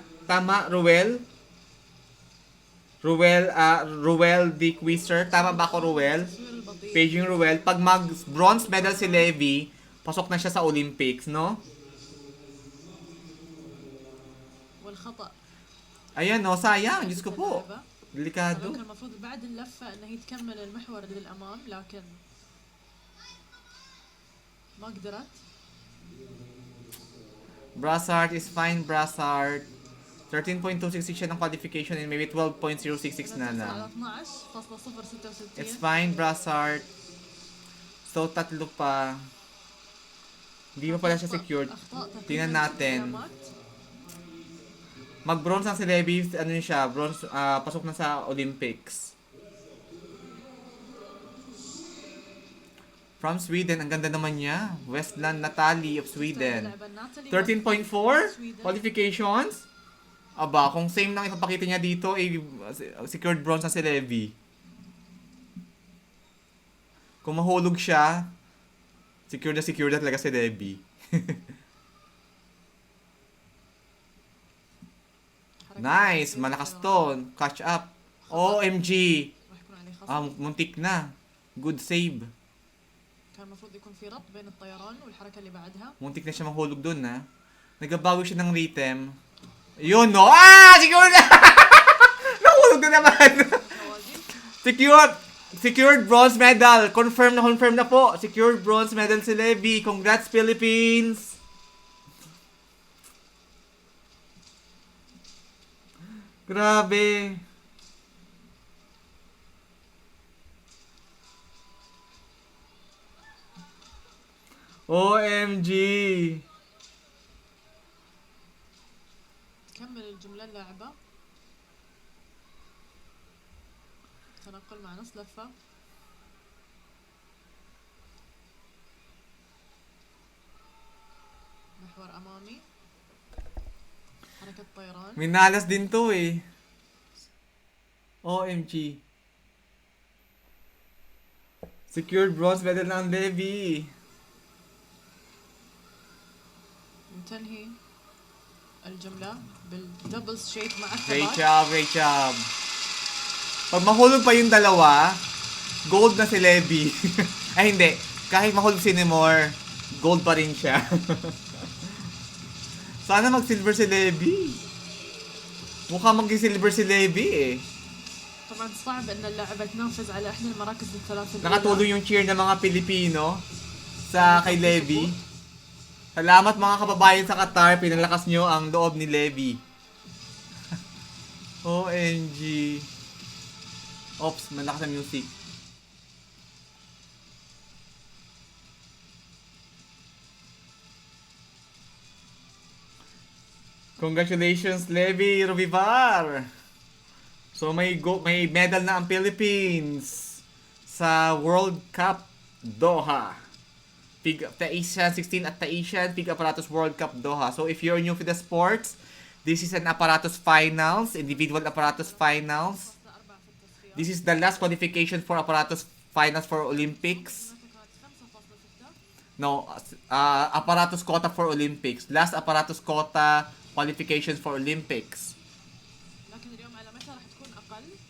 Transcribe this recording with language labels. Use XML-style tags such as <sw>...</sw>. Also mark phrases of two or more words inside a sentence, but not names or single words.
<tl>Tama, Ruel? Ruel D. Quizer. Tama ba ako, Ruel?</tl> <en>Paging Ruel.</en> <tl>Pag mag-</tl> <en>bronze medal</en> <tl>si Levy, pasok na siya sa Olympics, no?</tl> <ar>والخطأ.</ar> <tl>Ayan, no? Sayang. Diyos ko po. Delikado.</tl> <ar>كان المفروض بعد اللفة انه هي تكمل المحور للامام لكن ما قدرت.</ar> <en>Brassard is fine, Brassard.</en> <tl>13.266 siya ng qualification</tl> <en>and maybe</en> <tl>12.066 na lang.</tl> <ar>على 12.066.</ar> <en>It's fine, Brassard. So,</en> <tl>tatlo pa. Hindi pa pala siya secured. Tingnan natin. Mag-bronze ang si Levy, ano yun siya, bronze, pasok na sa Olympics.</tl> <en>From Sweden,</en> <tl>ang ganda naman niya.</tl> <en>Westland Natalie of Sweden. 13.4 qualifications.</en> <tl>Aba, kung same lang ipapakita niya dito,</tl> <en>secured bronze</en> <tl>na si Levy. Kung mahulog siya, secured na talaga si Levy. Nice, malakas to.</tl> <en>Catch up.</en> <tl>OMG. Muntik na.</tl> <en>Good save.</en> <ar>كان المفروض يكون في ربط بين الطيران والحركة اللي بعدها.</ar> <tl>Muntik na siya mahulog dun, ha. Nagbabago siya ng rhythm. Yun, no? Siguro na! Nahulog na naman!</tl> <en>Secured bronze medal.</en> <tl>Confirm na po.</tl> <en>Secured bronze medal si Levy. Congrats, Philippines! Grabe. OMG.</en> <ar>كمل الجملة اللاعبة. تنقل مع نص لفة. محور أمامي. حركة طيران.</ar> <tl>Minalas din to eh. OMG.</tl> <en>Secured bronze medal ng Levy.</en> <ar>تنهي الجملة بالدبل ستريت مع</ar> <en>Great</en> <ar>الثبات.</ar> <en>great job.</en> <tl>Pag mahulog pa yung dalawa, gold na si Levy. Ay hindi, kahit mahulog si Nemore, gold pa rin siya. Sana mag-silver si Levy. Mukha mag-silver si Levy eh.</tl> <ar>طبعا صعب ان اللاعبة تنافس على احدى المراكز الثلاث.</ar> <tl>Nakatulong yung cheer ng mga Pilipino sa kay Levy. Salamat mga kababayan sa Qatar, pinalakas nyo ang loob ni Levy. OMG. Oops, malakas ang music.</tl> <en>Congratulations, Levy Rubivar!</en> <tl>So may medal na ang Philippines sa World Cup Doha.</tl> <en>The Asian 16 at the Asian Pig Apparatus World Cup Doha. So if you're new to the sports, this is an apparatus finals, individual apparatus finals. This is the last qualification for apparatus finals for Olympics. No, apparatus quota for Olympics. Last apparatus quota qualifications for Olympics.</en> <ar>لكن اليوم على متى راح تكون أقل؟</ar>